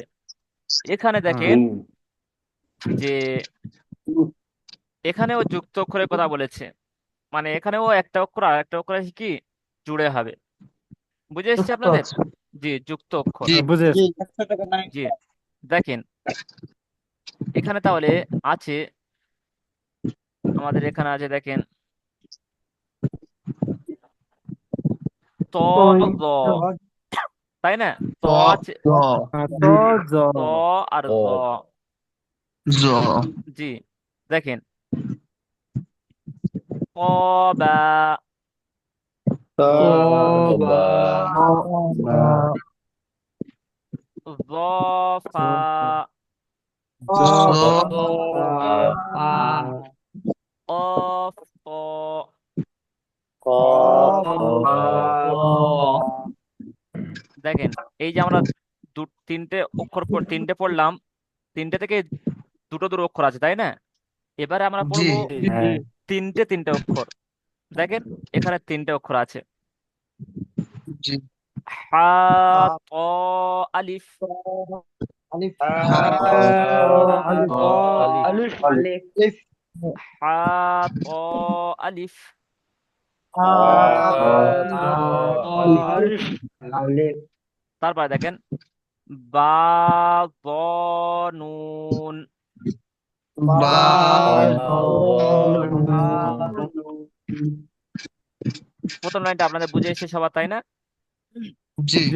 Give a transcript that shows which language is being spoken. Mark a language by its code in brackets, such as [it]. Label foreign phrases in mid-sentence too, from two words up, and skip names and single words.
[bn] এখানে দেখেন যে এখানেও যুক্ত অক্ষরের কথা বলেছে, মানে এখানেও একটা অক্ষর আর একটা অক্ষর এসে কি জুড়ে হবে। বুঝে এসছে আপনাদের? আচ্ছা। জি, যুক্ত অক্ষর। জি বুঝে জি, দেখেন এখানে তাহলে আছে, আমাদের এখানে আছে দেখেন ত জ, তাই না? ত ত আছে, জ তো জ ত আর জ। জ জি, দেখেন ক বা, ক তওবা বা জ ফা, জ তওবা অফ ত। কফ দেখেন, এই যে আমরা তিনটে অক্ষর তিনটে পড়লাম, তিনটে থেকে দুটো দুটো অক্ষর আছে, তাই না? এবারে আমরা জি পড়বো হ্যাঁ তিনটে তিনটে অক্ষর। দেখেন এখানে তিনটে অক্ষর আছে, জি হা, ত, আলিফ। হা আলিফ আলিফ আলিফ হা, ত, আলিফ। আলিফ আলিফ তারপরে দেখেন বা, দ, নুন। বা প্রথম লাইনটা আপনাদের বুঝে এসেছে সবার, তাই না? জি জি